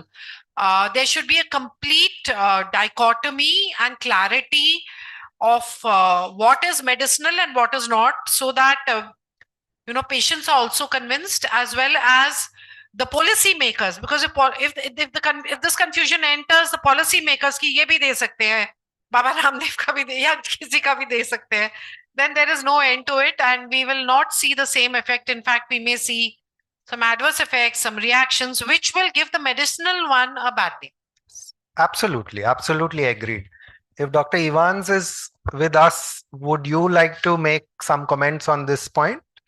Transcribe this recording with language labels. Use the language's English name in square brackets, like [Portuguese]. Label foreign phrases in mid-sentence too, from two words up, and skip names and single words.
[English] There should be a complete dichotomy and clarity of what is medicinal and what is not, so that patients are also convinced, as well as the policy makers, because if this confusion enters the policy makers [Hindi] कि ये भी दे सकते है, बाबा रामदेव का भी दे, या किसी का भी दे सकते है, [English] then there is no end to it, and we will not see the same effect. In fact, we may see some adverse effects, some reactions, which will give the medicinal one a bad name. Absolutely agreed. If Dr. Evans is with us, would you like to make some comments on this point?